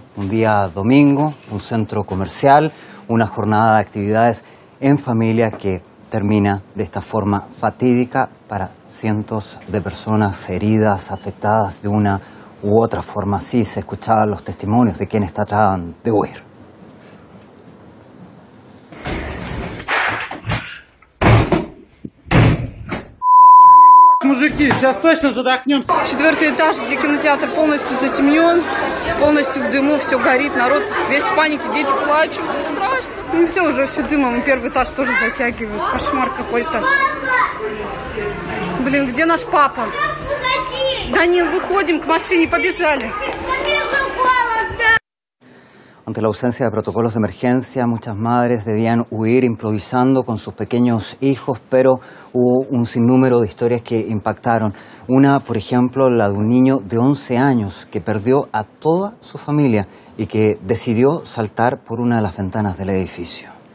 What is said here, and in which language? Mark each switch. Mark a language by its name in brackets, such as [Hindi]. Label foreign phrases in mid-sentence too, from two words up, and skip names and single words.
[Spanish] Un día domingo, un centro comercial, una jornada de actividades en familia que termina de esta forma fatídica para cientos de personas heridas, afectadas de una u otra forma. Así se escuchaban los testimonios de quienes trataban de huir. [Russian] Четвертый этаж, где кинотеатр полностью затемнен, полностью в дыму, все горит, народ весь в панике, дети плачут, страшно. Ну все, уже все дымом, и первый этаж тоже затягивают, кошмар какой-то. Блин, где наш папа? Данил, выходим к машине, побежали. [Spanish] Ante la ausencia de protocolos de emergencia, muchas madres debían huir improvisando con sus pequeños hijos, pero hubo un sinnúmero de historias que impactaron. Una, por ejemplo, la de un niño de 11 años que perdió a toda su familia y que decidió saltar por una de las ventanas del edificio.